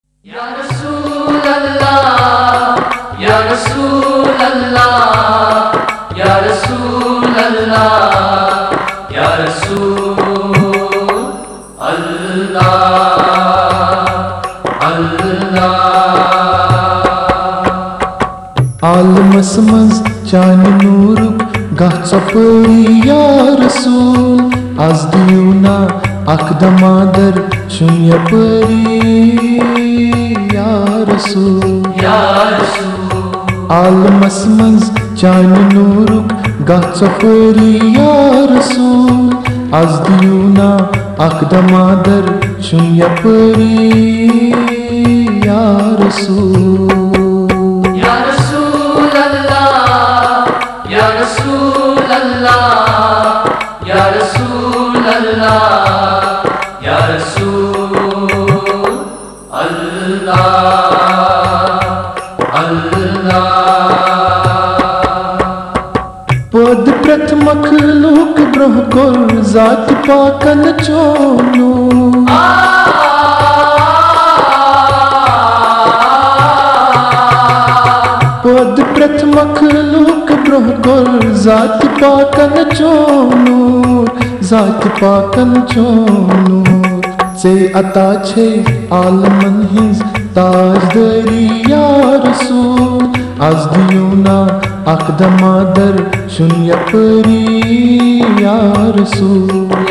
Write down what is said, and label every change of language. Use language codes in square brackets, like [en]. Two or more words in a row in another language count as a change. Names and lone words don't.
[ar] یا رسول اللہ یا رسول اللہ یا رسول اللہ یا رسول اللہ اللہ [ks] عالمس مز چانہ نورک گھ ژپٲری [ar] یا رسول [ks] از دیونا اکھ دمادر چھُن یپٲری [ar] یا رسول [ks] عالمس مز چانہ نورک گھ ژپٲری [ar] یا رسول [ks] از دیونا اکھ دمادر چھُن یپٲری [ar] یا رسول یا رسول اللہ یا رسول اللہ یا رسول اللہ اللہ [ks] پد پرٛٮ۪تھ مخلوق برٛونٛہہ کوٚر ذات پاکن چونو پد پرٛٮ۪تھ مخلوق برٛونٛہہ کوٚر ذات پاکن چونو ذات پاکن چونو ژےٚ عطا چھے عالمن ہٕنٛز تاجدٲری [ar] یا رسول [ks] از دیونا اکھ دمادر چھُن یپٲری [ar] یا رسول